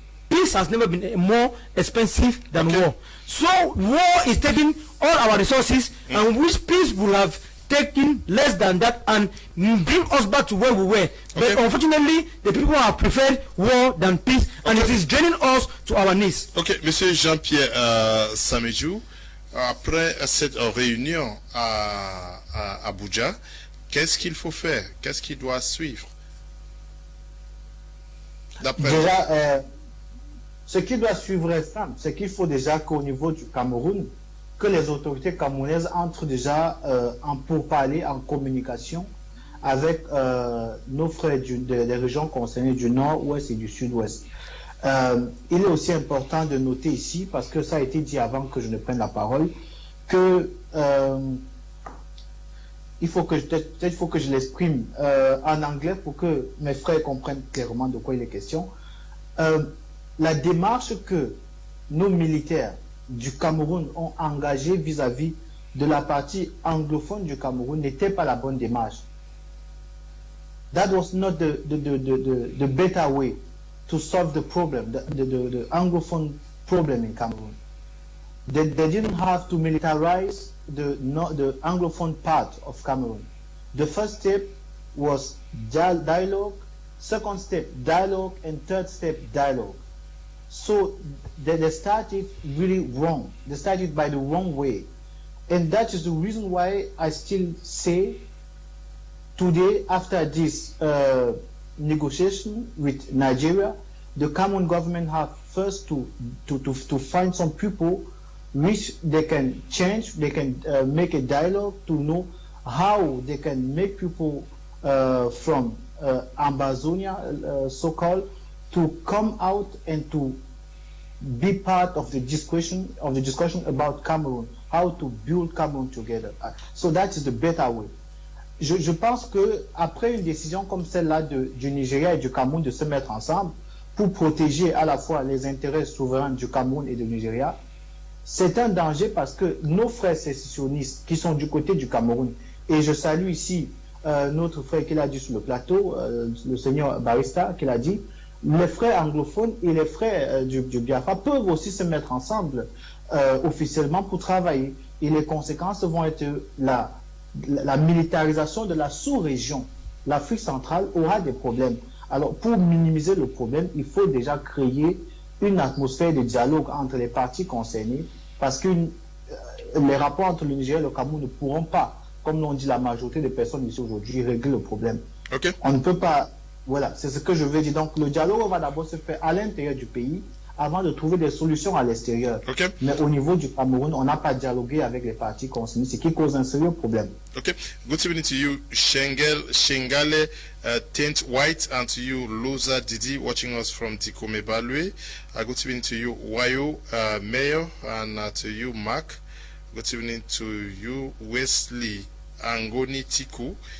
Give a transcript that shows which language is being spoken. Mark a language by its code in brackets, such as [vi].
[en] Peace has never been more expensive than war. So war is taking all our resources, and which peace will have taken less than that and bring us back to where we were. But unfortunately, the people have preferred war than peace, and it is draining us to our knees. [fr] Ok, Monsieur Jean-Pierre Samedjou, après cette réunion à Abuja, qu'est-ce qu'il faut faire? Qu'est-ce qui doit suivre? Déjà, ce qui doit suivre est simple, c'est qu'il faut déjà qu'au niveau du Cameroun, que les autorités camerounaises entrent déjà en pourparlers, en communication avec nos frères des régions concernées du nord-ouest et du sud-ouest. Il est aussi important de noter ici, parce que ça a été dit avant que je ne prenne la parole, que il faut que je l'exprime en anglais pour que mes frères comprennent clairement de quoi il est question. La démarche que nos militaires du Cameroun ont engagé vis-à-vis de la partie anglophone du Cameroun n'était pas la bonne démarche. [en] That was not the better way to solve the problem, the anglophone problem in Cameroon. They didn't have to militarize the Anglophone part of Cameroon. The first step was dialogue, second step dialogue, and third step dialogue. So they started really wrong. They started by the wrong way. And that is the reason why I still say today, after this negotiation with Nigeria, the Cameroon government have first to find some people which they can change, they can make a dialogue to know how they can make people from Ambazonia, so-called, to come out and to be part of the discussion about Cameroun, how to build Cameroun together. So that is the better way. [fr] Je pense que après une décision comme celle-là du Nigeria et du Cameroun de se mettre ensemble pour protéger à la fois les intérêts souverains du Cameroun et du Nigeria, c'est un danger parce que nos frères sécessionnistes qui sont du côté du Cameroun, et je salue ici notre frère qui l'a dit sur le plateau, le seigneur Barista qui l'a dit, les frères anglophones et les frères du Biafra peuvent aussi se mettre ensemble officiellement pour travailler. Et les conséquences vont être la militarisation de la sous-région. L'Afrique centrale aura des problèmes. Alors, pour minimiser le problème, il faut déjà créer une atmosphère de dialogue entre les parties concernées, parce que les rapports entre le Nigeria et le Cameroun ne pourront pas, comme l'ont dit la majorité des personnes ici aujourd'hui, régler le problème. [en] Okay. [fr] On ne peut pas. Voilà, c'est ce que je veux dire. Donc, le dialogue va d'abord se faire à l'intérieur du pays avant de trouver des solutions à l'extérieur. [en] Okay. [fr] Mais au niveau du Cameroun, on n'a pas dialogué avec les parties concernées, ce qui cause un sérieux problème. [en] Okay. Good evening to you, Shengale Tint White, and to you, Loza Didi, watching us from Dikome Balwe. Good evening to you, Wayo Mayor, and to you, Mark. Good evening to you, Wesley Angoni Tiku.